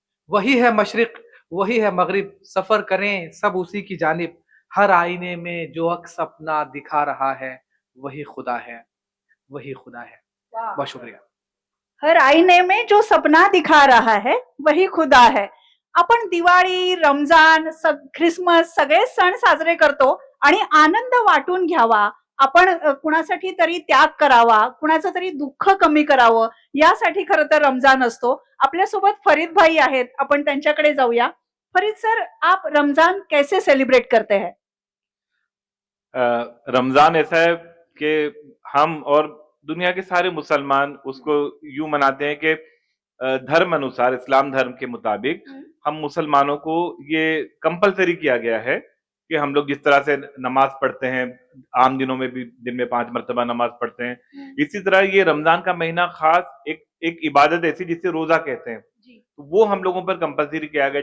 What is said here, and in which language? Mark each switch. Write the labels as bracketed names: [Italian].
[Hindi] वही है मशरिक, वही है मगरिब, सफर करें सब उसी की जानिब. हर आईने में जो अक्स अपना दिखा रहा है, वही खुदा है, वही खुदा है. बहुत शुक्रिया. हर आईने में जो सपना दिखा रहा है वही खुदा है. [Marathi] आपण दिवाळी, रमजान, ख्रिसमस सगळे सण साजरे करतो आणि आनंद वाटून घ्यावा, आपण कुणासाठी तरी त्याग करावा, कुणाचं तरी दुःख कमी करावं, यासाठी खरं तर रमजान असतो. आपल्यासोबत फरीद भाई आहेत, आपण त्यांच्याकडे जाऊया. [Hindi] फरीद सर, आप रमजान कैसे सेलिब्रेट करते हैं? रमजान ऐसा है कि हम और दुनिया के सारे मुसलमान उसको यूं मनाते हैं कि धर्म अनुसार, इस्लाम धर्म के मुताबिक हम मुसलमानों को ये कंपलसरी किया गया है कि हम लोग जिस तरह से नमाज पढ़ते हैं, आम दिनों में भी दिन में 5 मरतबा नमाज पढ़ते हैं, इसी तरह ये रमजान का महीना खास एक इबादत ऐसी जिसे रोजा कहते हैं, तो वो हम लोगों पर कंपलसरी किया गया.